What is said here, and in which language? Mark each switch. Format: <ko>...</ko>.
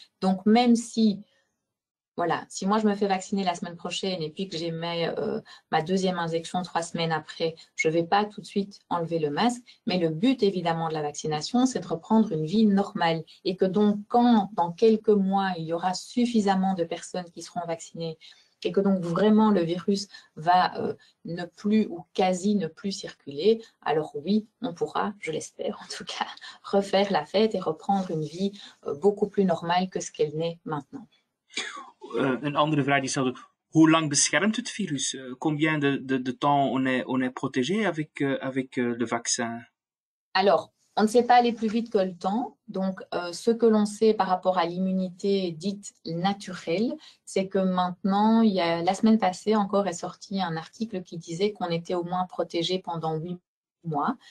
<fr>Donc, même si, voilà, si moi je me fais vacciner la semaine prochaine et puis que j'ai ma deuxième injection 3 semaines après, je ne vais pas tout de suite enlever le masque, mais le but évidemment de la vaccination, c'est de reprendre une vie normale et que donc quand dans quelques mois, il y aura suffisamment de personnes qui seront vaccinées et que donc vraiment le virus va ne plus ou quasi ne plus circuler, alors oui, on pourra, je l'espère en tout cas, refaire la fête et reprendre une vie beaucoup plus normale que ce qu'elle n'est maintenant.</fr> <nl>Een andere vraag die stelde, hoe lang beschermt het virus?</nl> <fr>Combien de temps on est protégé avec le vaccin? Alors, on ne sait pas aller plus vite que le temps. Donc, ce que l'on sait par rapport à l'immunité dite naturelle, c'est que maintenant, la semaine passée encore est sorti un article qui disait qu'on était au moins protégé pendant 8 mois.</fr>